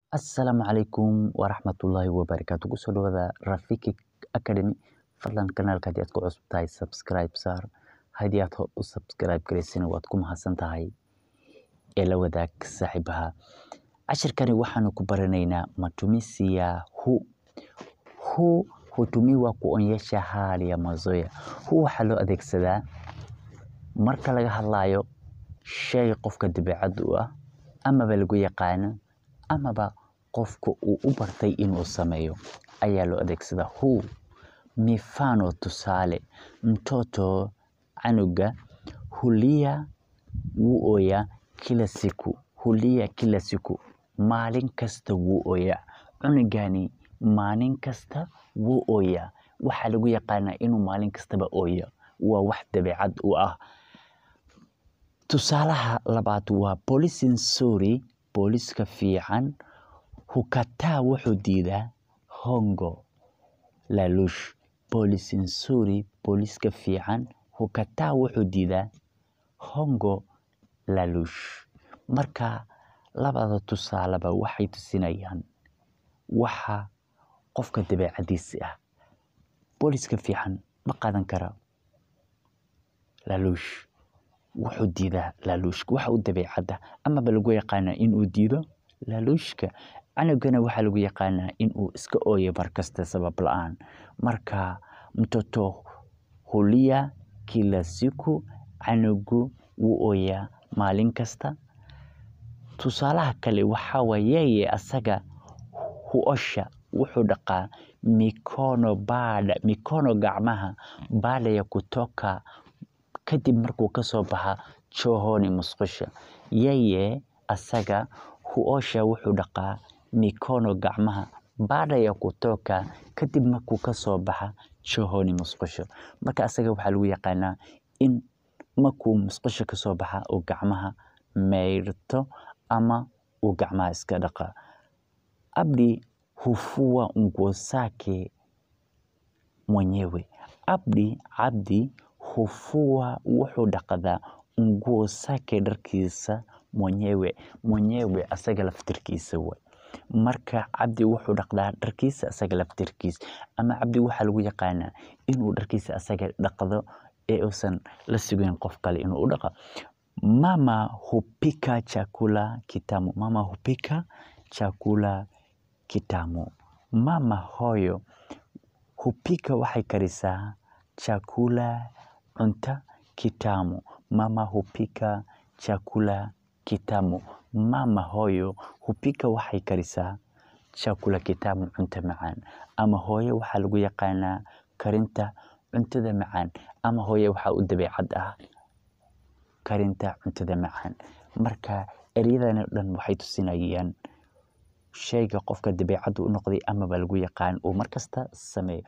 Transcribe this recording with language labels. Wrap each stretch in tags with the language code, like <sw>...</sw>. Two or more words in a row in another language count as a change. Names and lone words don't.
<ar>السلام عليكم ورحمة الله وبركاته.</ar> <so>Kusoo dhawaada Rafiki Academy. Fadlan kanaalka haddii aad ku cusub tahay subscribe saar. Haddii aad u subscribe garaysana waad ku mahadsan tahay. Ee la wadaag saaxiibaha. Cashirkani waxaanu ku baranaynaa</so> <sw>matumizi ya hu. Hu hutumiwa kuonyesha hali ya mazoea.</sw> <so>Hu waxaa loo adeegsadaa marka laga hadlayo shay qofka dabeecad u ah amaba lagu yaqaano amaba qofka uu u bartay inuu sameeyo ayaa loo adeegsadaa hu.</so> <sw>Mifano tusaale, mtoto canuga hulia</sw> <so>wuu ooyaa</so> <sw>kila siku. Hulia kila siku,</sw> <so>maalin kasta wuu ooyaa. Cunugani maalin kasta wuu ooyaa. Waxaa lagu yaqaanaa inuu maalin kastaba ooyo. Waa wax dabeecad u ah. Tusaalaha labaad waa</so> <sw>polisi nzuri,</sw> <so>booliska fiican. Hukataa wuxuu diidaa hongo laaluush.</so> <sw>Polisi nzuri,</sw> <so>booliska fiican. Hukataa wuxuu diidaa hongo laaluush. Marka labada tusaaleba waxay tusinayaan waxa qofka dabeecadiisa ah. Booliska fiican ma qaadan kara laaluush. Wuxuu diidaa laaluushka. Waxa uu dabeecada amaba lagu yaqaanaa inuu diido laaluushka. Canugana waxaa lagu yaqaanaa inuu iska ooyo markasta sabab la'aan.</so> <sw>Marka mtoto hulia kila siku,</sw> <so>canugu wuu ooyaa maalin kasta. Tusaalaha kale waxaa waye yeye asaga huosha wuxuu dhaqaa mikono gacmaha</so> <sw>baada ya kutoka</sw> <so>kadib markuu ka soo baxa chooni musqusha. Yeye asaga huosha wuxuu dhaqaa mikono gacmaha</so> <sw>baada ya kutoka</sw> <so>kadib markuu ka soo baxa chooni musqusha. Marka asaga waxaa lagu yaqaanaa in markuu musqusha ka soo baxa uu gacmaha mayrto ama uu gacmaha iska dhaqa.</so> <sw>Abdi hufua nguo zake mwenyewe. Abdi hufua</sw> <so>wuxuu dhaqdaa</so> <sw>nguo zake dharkiisa mwenyewe.</sw> <so>Mwenyewe asaga laftirkiisa way. Marka Abdi wuxuu dhaqdaa dharkiisa asaga laftirkiisa. Ama Abdi waxaa lagu yaqaanaa inuu dharkiisa asaga dhaqdo ee uusan la sugayn qof kale inuu u dhaqa.</so> <sw>Mama hupika chakula kitamu. Mama hupika chakula kitamu.</sw> <so>Mama hoyo hupika waxay karisaa chakula cunta kitamu.</so> <sw>Mama hupika chakula kitamu.</sw> <so>Mama hoyo hupika waxay karisaa</so> <sw>chakula kitamu</sw> <so>cunta macaan. Ama hooyo waxaa lagu yaqaanaa karinta cuntada macaan. Ama hooyo waxaa u dabeecad ah karinta cuntada macaan. Marka ereyadani dhan waxay tusinayaan shayga qofka dabeecad u noqday amaba lagu yaqaan uu markasta sameeyo.</so>